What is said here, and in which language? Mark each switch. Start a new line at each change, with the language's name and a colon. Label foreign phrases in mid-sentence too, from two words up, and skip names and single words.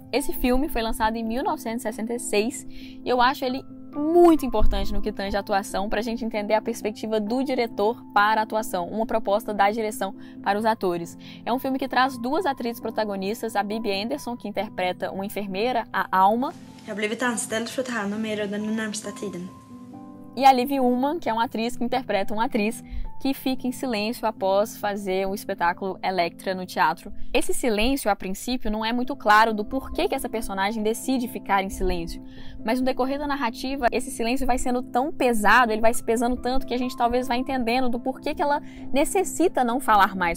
Portuguese: Esse filme foi lançado em 1966 e eu acho ele muito importante no que tange a atuação para a gente entender a perspectiva do diretor para a atuação, uma proposta da direção para os atores. É um filme que traz duas atrizes protagonistas, a Bibi Andersson, que interpreta uma enfermeira, a Alma.
Swedish: Jag har blivit anställd för att ta hand om er under den närmsta tiden.
Portuguese: E a Liv Ullmann, que é uma atriz que interpreta uma atriz que fica em silêncio após fazer o espetáculo Elektra no teatro. Esse silêncio, a princípio, não é muito claro do porquê que essa personagem decide ficar em silêncio. Mas no decorrer da narrativa, esse silêncio vai sendo tão pesado, ele vai se pesando tanto que a gente talvez vai entendendo do porquê que ela necessita não falar mais.